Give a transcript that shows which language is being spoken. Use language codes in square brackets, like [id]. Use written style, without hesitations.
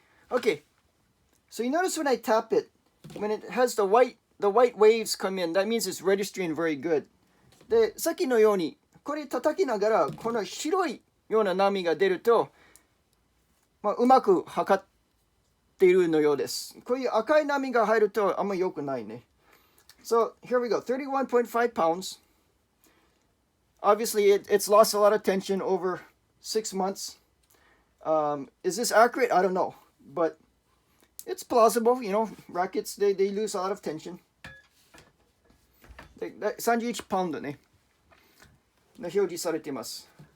[en] Okay. So you notice when I tap it, when it has the white waves come in, that means it's registering very good. [ja] で、さっきのように、これ叩きながら、この白いような波が出ると、うまく測っているのようです。こういう赤い波が入るとあんま良くないね。 [en] So here we go, 31.5 pounds. Obviously, it's lost a lot of tension over 6 months. Is this accurate? I don't know, but it's plausible, rackets, they lose a lot of tension. [ja] 31パウンドね。表示されています。